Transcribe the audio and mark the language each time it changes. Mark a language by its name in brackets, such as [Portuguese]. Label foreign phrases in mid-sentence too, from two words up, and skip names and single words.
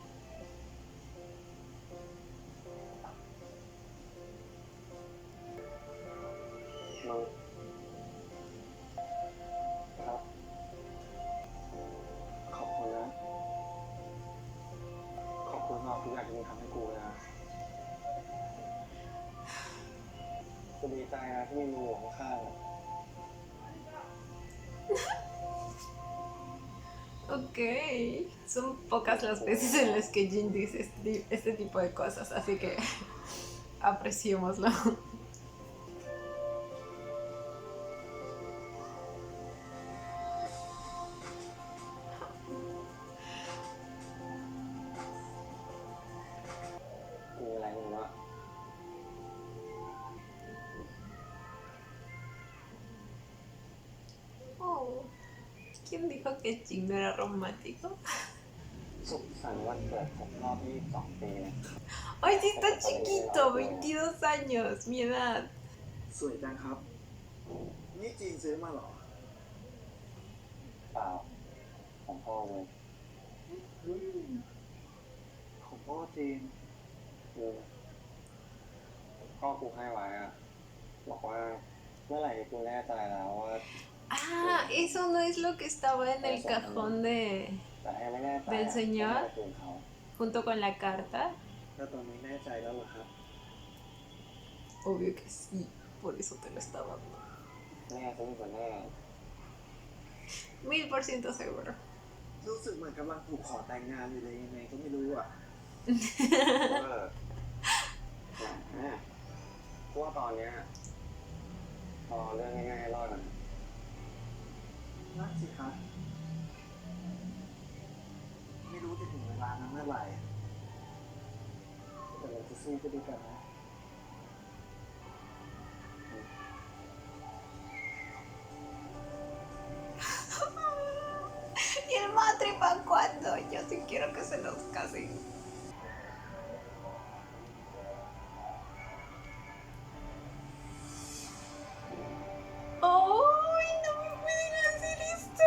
[Thai] มึงครับ ขอบคุณนะ ขอบคุณสำหรับทุกอย่างที่มึงทำให้กูนะกูดีใจนะที่มีมึงอยู่ข้างๆอะ [Spanish] Ok, son pocas las veces en las que Jin dice este tipo de cosas, así que apreciémoslo. [Thai] มีอะไรมึงวะ [Spanish] Oh, ¿quién dijo que Jin no era romántico? [Thai] สุขสันต์วันเกิดผมรอบ22 ปีนะ [Spanish] ¡Ay, sí está chiquito! 22 años, mi edad. [Thai] สวยจังครับ นี่จีนซื้อมาเหรอ เปล่า ของพ่อเลยของพ่อจีน พ่อกูให้ไว้อะบอกว่าเมื่อไหร่กูแน่ใจแล้วว่า [Spanish] Ah, eso no es lo que estaba en el cajón de [Thai] แต่ถ้ายังไม่แน่ใจ [Spanish] del señor [Thai] ก็คืนเขา [Spanish] junto con la carta. [Thai] แล้วตอนนี้แน่ใจแล้วเหรอครับ [Spanish] Obvio que sí, por eso te lo estaba dando. [Thai] แน่ซึ่งคนแน่ [Spanish] 1000% seguro. [Thai] รู้สึกเหมือนกำลังถูกขอแต่งงานอยู่เลยยังไงก็ไม่รู้อ่ะ เพราะว่าตอนเนี้ยพอเรื่องง่ายๆรอดกัน นั่นสิคะไม่รู้จะถึงเวลานั้นเมื่อไหร่แต่เราจะสู้ไปด้วยกันนะ [Spanish] ¿Y el matri para cuándo? Yo sí quiero que se nos casen. ¡Ay, no me pueden hacer esto!